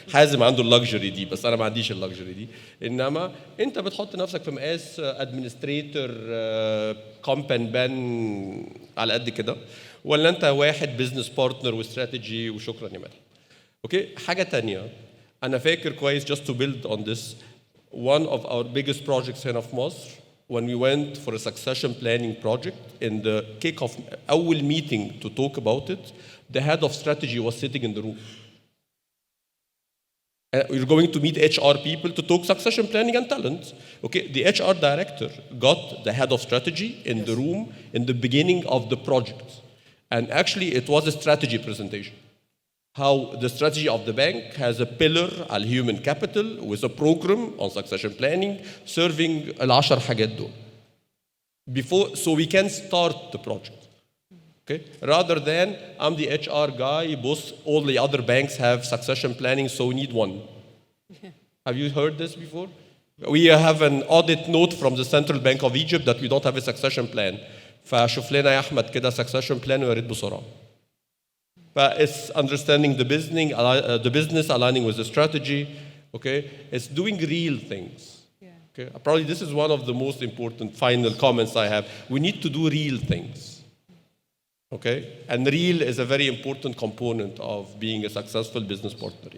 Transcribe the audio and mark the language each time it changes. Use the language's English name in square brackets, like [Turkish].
[Arabic] حازم عنده اللكجري دي بس انا ما عنديش اللكجري دي. انما انت بتحط نفسك في مقاس ادمنستريتور كومبان بان على قد كده، ولا انت واحد بزنس بارتنر واستراتيجي وشكرا يا مدحت. اوكي، حاجه تانية انا فاكر كويس [English] just to build on this. One of our biggest projects [Arabic] هنا في مصر [English] when we went for a succession planning project, in the kick-off [Arabic] أول [English] meeting to talk about it, the head of strategy was sitting in the room. You're going to meet HR people to talk succession planning and talent. Okay, the HR director got the head of strategy in the room in the beginning of the project. And actually it was a strategy presentation. How the strategy of the bank has a pillar [Arabic] على [English] human capital with a program on succession planning serving [Arabic] ال10 حاجات دول. [English] Before, so we can start the project. Okay? Rather than I'm the HR guy, boss, all the other banks have succession planning, so we need one. Have you heard this before? We have an audit note from the Central Bank of Egypt that we don't have a succession plan. [Arabic] فشوف لنا يا أحمد كده [English] succession plan [Arabic] ويا ريت بسرعة. [English] It's understanding the business, aligning with the strategy. Okay, it's doing real things. Okay, probably this is one of the most important final comments I have. We need to do real things. Okay, and real is a very important component of being a successful business partner.